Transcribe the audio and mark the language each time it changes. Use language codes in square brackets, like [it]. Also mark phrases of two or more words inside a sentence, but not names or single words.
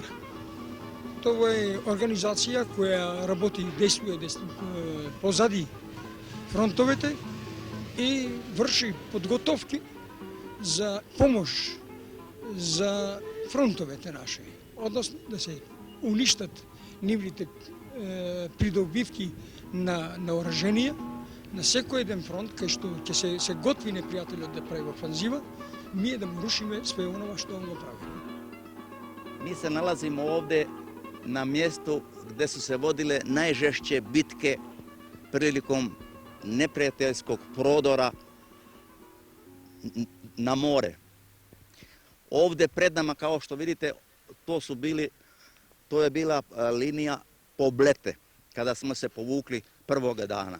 [bg] Това е организација која работи, действува позади фронтовете и врши подготовки за помош за фронтовете наши. [mk] Односно да се уништат нивните придобивки на оражение на секој еден фронт, кај што ќе се готви непријателот да прави офанзива, ние да му рушиме све онова што он го прави. [sr] Mi se nalazimo ovde na mjestu gde su se vodile najžešće bitke prilikom neprijateljskog prodora na more. Ovde pred nama, kao što vidite, to je bila linija Poblete, kada smo se povukli prvoga dana.